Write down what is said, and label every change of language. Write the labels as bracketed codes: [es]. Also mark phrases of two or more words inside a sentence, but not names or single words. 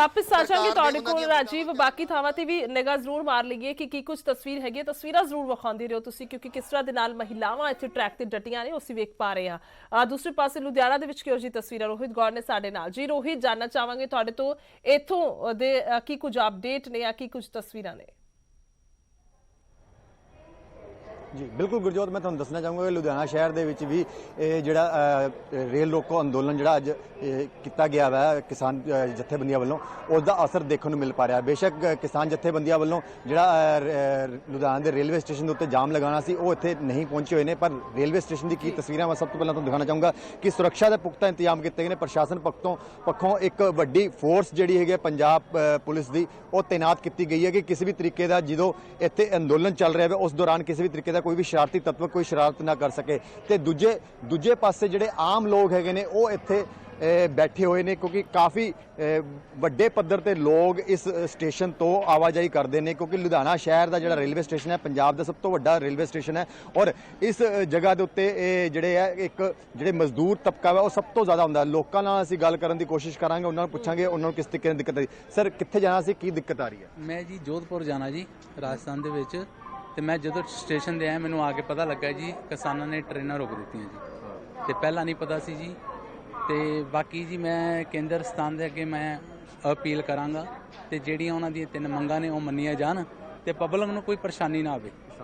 [pa] ਵਾਪਸ ਆ ਜਾਵਾਂਗੇ ਤੁਹਾਡੇ ਕੋਲ ਰਾਜੀਵ, ਬਾਕੀ ਥਾਵਾਂ ਤੇ ਵੀ ਨਿਗਾਹ ਜ਼ਰੂਰ ਮਾਰ ਲਈਏ ਕਿ ਕੀ ਕੁਝ ਤਸਵੀਰ ਹੈਗੀ, ਤਸਵੀਰਾਂ ਜ਼ਰੂਰ ਵਿਖਾਉਂਦੇ ਰਹੋ ਤੁਸੀਂ, ਕਿਉਂਕਿ ਕਿਸ ਤਰ੍ਹਾਂ ਦੇ ਨਾਲ ਮਹਿਲਾਵਾਂ ਇੱਥੇ ਟਰੈਕ ਤੇ ਡਟੀਆਂ ਨੇ ਅਸੀਂ ਵੇਖ ਪਾ ਰਹੇ ਹਾਂ। ਦੂਸਰੇ ਪਾਸੇ ਲੁਧਿਆਣਾ ਦੇ ਵਿੱਚ ਕਿਹੋ ਜਿਹੀ ਤਸਵੀਰਾਂ, ਰੋਹਿਤ ਗੌਰ ਨੇ ਸਾਡੇ ਨਾਲ। ਜੀ ਰੋਹਿਤ, ਜਾਨਣਾ ਚਾਹਾਂਗੇ ਤੁਹਾਡੇ ਤੋਂ ਇੱਥੋਂ ਦੇ ਕੀ ਕੁਝ ਅਪਡੇਟ ਨੇ ਜਾਂ ਕੀ ਕੁਝ ਤਸਵੀਰਾਂ ਨੇ। ਜੀ ਬਿਲਕੁਲ ਗੁਰਜੋਤ, ਮੈਂ ਤੁਹਾਨੂੰ ਦੱਸਣਾ ਚਾਹੂੰਗਾ ਕਿ ਲੁਧਿਆਣਾ ਸ਼ਹਿਰ ਦੇ ਵਿਚ ਭੀ ਜਿਹੜਾ ਰੇਲ ਰੋਕੋ ਅੰਦੋਲਨ ਜਿਹੜਾ ਅੱਜ ਕੀਆ ਗਿਆ ਵਾ ਕਿਸਾਨ ਜਥੇਬੰਦੀਆਂ ਵਾਲੋਂ, [hi] उसका असर देखने को मिल पा रहा। बेशक किसान जथेबंदियां वालों जिहड़ा लुधियाना के रेलवे स्टेशन के उत्ते जाम लगाना सी वो इत्थे नहीं पहुंचे हुए हैं, पर रेलवे स्टेशन की तस्वीरें मैं सब तो पहले तुहानूं दिखाना चाहूँगा कि सुरक्षा के पुख्ता इंतजाम किए गए हैं। प्रशासन पक्षों एक वड्डी फोर्स जिहड़ी है पंजाब पुलिस की वो तैनात की गई है कि किसी भी तरीके का जो इत्थे अंदोलन चल रहा है उस दौरान किसी भी तरीके का कोई भी शरारती तत्व कोई शरारत ना कर सके। तो दूजे पासे जिहड़े आम लोग हैगे ने वो इत्थे बैठे हुए ने, क्योंकि काफ़ी [pa] ਵੱਡੇ ਪੱਧਰ ਤੇ [hi] ਲੋग इस स्टेशन तो आवाजाही करते हैं, क्योंकि लुधियाना शहर का जो रेलवे स्टेशन है पंजाब का सब तो वड्डा रेलवे स्टेशन है। और इस जगह के उत्ते जिहड़े है एक जिहड़े मजदूर तबका है वो सब तो ज़्यादा होंदा। [pa] ਲੋਕਾਂ ਨਾਲ ਅਸੀਂ ਗੱਲ ਕਰਨ ਦੀ ਕੋਸ਼ਿਸ਼ ਕਰਾਂਗੇ, ਉਨ੍ਹਾਂ ਨੂੰ ਪੁੱਛਾਂਗੇ ਉਨ੍ਹਾਂ ਨੂੰ ਕਿਸ ਤਰੀਕੇ ਦੀ ਦਿੱਕਤ ਆ ਰਹੀ। ਸਰ ਕਿੱਥੇ ਜਾਣਾ ਸੀ, ਕੀ ਦਿੱਕਤ ਆ ਰਹੀ ਹੈ? ਮੈਂ ਜੀ ਜੋਧਪੁਰ ਜਾਣਾ ਜੀ, ਰਾਜਸਥਾਨ ਦੇ ਵਿਚ। ਤੇ ਮੈਂ ਜਦੋਂ ਸਟੇਸ਼ਨ ਤੇ ਆਇਆ ਮੈਨੂੰ ਆ ਕੇ ਪਤਾ ਲੱਗਾ ਜੀ ਕਿਸਾਨਾਂ ਨੇ ਟ੍ਰੇਨਾਂ ਰੋਕ ਦਿੱਤੀਆਂ ਜੀ, ਤੇ ਪਹਿਲਾਂ ਨਹੀਂ ਪਤਾ ਸੀ ਜੀ। ਤੇ ਬਾਕੀ ਜੀ ਮੈਂ ਕੇਂਦਰ ਸਥਾਨ ਦੇ ਅੱਗੇ ਮੈਂ ਅਪੀਲ ਕਰਾਂਗਾ ਤੇ ਜਿਹੜੀਆਂ ਉਹਨਾਂ ਦੀਆਂ 3 ਮੰਗਾਂ ਨੇ ਉਹ ਮੰਨੀਆਂ ਜਾਣ ਤੇ ਪਬਲਿਕ ਨੂੰ ਕੋਈ ਪਰੇਸ਼ਾਨੀ ਨਾ ਆਵੇ।